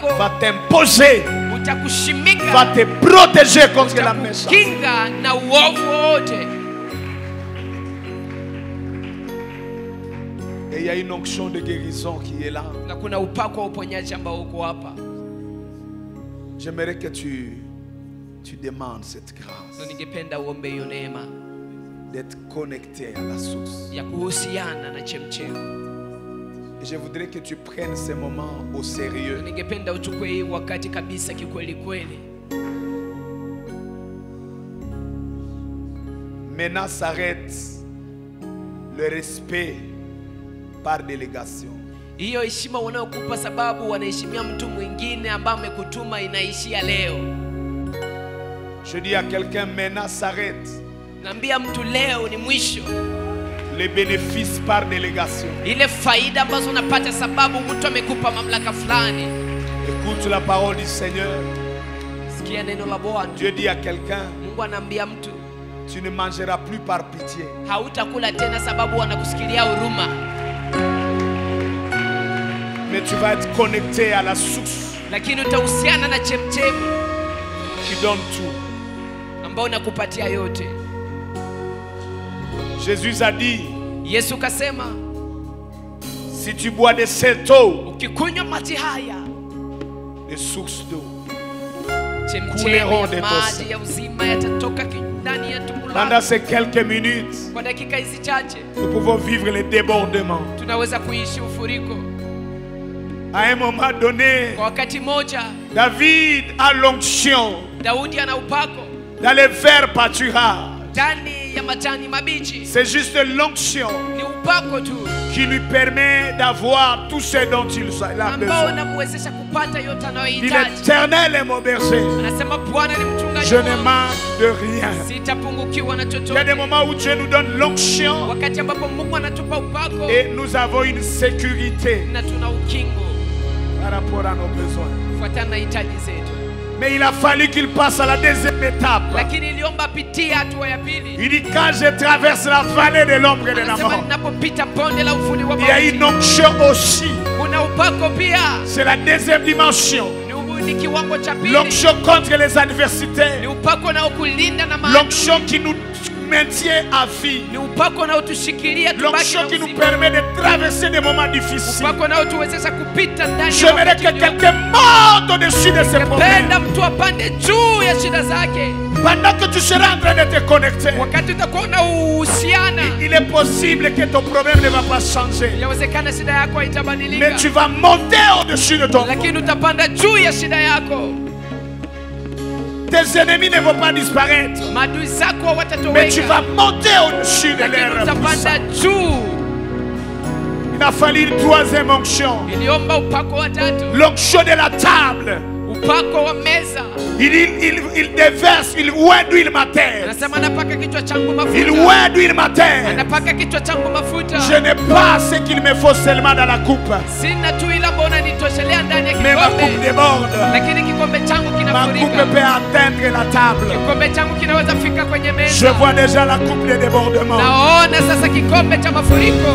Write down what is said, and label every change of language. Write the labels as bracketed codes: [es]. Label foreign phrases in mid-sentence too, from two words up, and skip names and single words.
[fr] va t'imposer, [sw] utakushimika, [fr] va te protéger contre la méchanceté. [sw] kinga na uovu wote. [fr] Et il y a une onction de guérison qui est là. [sw] Na kuna upako wa uponyaji ambao uko hapa. [fr] J'aimerais que tu demandes cette [sw] Na [fr] grâce [sw] ningependa uombe hiyo neema [fr] d'être connecté à la source. [sw] ya kuhusiana na chemchem. [fr] Et je voudrais que tu prennes ces moments au [sw] Na [fr] sérieux. [sw] ningependa uchukue hii wakati kabisa kikweli kweli. [fr] Maintenant s'arrête le respect par délégation. [sw] Hiyo heshima wanayokupa sababu wanaheshimia mtu mwingine ambaye amekutuma inaishia leo. [fr] Je dis à quelqu'un, maintenant s'arrête [sw] Naambia mtu leo ni mwisho. [fr] les bénéfices par délégation. [sw] Ile faida ambazo unapata sababu mtu amekupa mamlaka fulani. [fr] Écoute la parole du Seigneur. [sw] Sikia neno la Bwana. [fr] Dieu dit à quelqu'un, [sw] Mungu anaambia mtu, [fr] tu ne mangeras plus par pitié, [sw] hautakula tena sababu wanakusikilia huruma, [fr] mais tu vas être connecté à la source [sw] lakini utahusiana na chemchemi [fr] qui donne tout. [sw] ambao nakupatia yote. [fr] Jésus a dit, [sw] Yesu kasema, [fr] Si tu bois de cette eau, [sw] ukikunywa maji haya, [fr] les sources d'eau [sw] chemchemi [fr] couleront de [sw] ya [fr] ton [sw] maji [fr] sein. [sw] ya uzima yatatoka ndani ya tumbo [fr] Pendant [sw] lako. [fr] ces quelques minutes, [sw] Kwa dakika hizi chache [fr] nous pouvons vivre les débordements. [sw] tunaweza kuishi ufuriko. [fr] À un moment donné, [sw] Kwa wakati moja [fr] David a l'onction [sw] Daudi ana upako [fr] dans les verts pâturages. [sw] ndani ya majani mabichi. [fr] C'est juste l'onction [sw] Ni upako tu [fr] qui lui permet d'avoir tout ce dont il a [sw] ambao [fr] besoin. [sw] unamwezesha kupata yote [fr] Dit [sw] anayohitaji. [fr] l'Éternel est mon berger. [sw] Anasema Bwana ni mchungaji [fr] Je ne [sw] wangu, [fr] manque de rien. [sw] sitapungukiwa na [fr] Il y a des [sw] chochote. [fr] moments où Dieu nous donne l'onction [sw] Wakati ambapo Mungu anatupa upako [fr] et nous avons une sécurité [sw] na tuna ukingo [fr] par rapport à nos besoins. [sw] kufuatana na hitaji zetu, [fr] Mais il a fallu qu'il passe à la deuxième étape. [sw] lakini iliomba apitie hatua ya pili. [fr] Il dit quand je traverse la vallée de l'ombre et de la [sw] Anasema [fr] mort, [sw] ninapopita bonde la uvuli wa [fr] il y a [sw] mauti, [fr] une onction aussi. [sw] kuna upako pia. [fr] C'est la deuxième dimension. [sw] Ni kiwango cha pili, [fr] L'onction contre les [sw] ni [fr] adversités. [sw] upako unaokulinda na maadui, [fr] L'onction qui nous maintient à vie. [sw] ni upako unaotushikilia tubaki [fr] L'onction [sw] na [fr] qui nous [sw] uzima, [fr] permet de traverser des moments difficiles. [sw] upako unaotuwezesha kupita ndani ya [fr] J'aimerais [sw] wakati [fr] que [sw] ulio- [fr] quelqu'un monte au-dessus de ces problèmes. [sw] Penda mtu apande juu ya shida zake. [fr] Pendant que tu seras en train de te connecter, [sw] Wakati utakuwa unahusiana, [fr] il est possible que ton problème ne va pas changer. [sw] inawezekana shida yako [fr] Mais [sw] haitabadilika, [fr] tu vas monter au-dessus de ton problème. [sw] lakini utapanda juu ya shida yako. [fr] Tes ennemis ne vont pas disparaître. [sw] Maadui zako [fr] Mais tu vas [sw] watatoweka, [fr] monter au-dessus de [sw] lakini [fr] leur [sw] utapanda [fr] puissance. [sw] juu. [fr] Il a fallu une troisième onction. [sw] Iliomba upako wa tatu, [fr] L'onction de la table. [sw] upako wa meza. [fr] Il déverse, il oint d'huile ma terre. [sw] Anasema anapaka kichwa changu [fr] Il [sw] mafuta, [fr] oint d'huile ma terre. [sw] anapaka kichwa changu mafuta. [fr] Je n'ai pas ce qu'il me faut seulement dans la coupe. [sw] Sina tu ila mbona nitoshelea ndani ya [fr] Mais ma coupe [sw] kikombe, [fr] déborde. [sw] lakini kikombe changu [fr] Ma coupe [sw] kinafurika. [fr] peut atteindre la table. [sw] Kikombe changu kinaweza fika kwenye [fr] Je [sw] meza. [fr] vois déjà la coupe de débordement. [sw] Naona sasa kikombe cha mafuriko.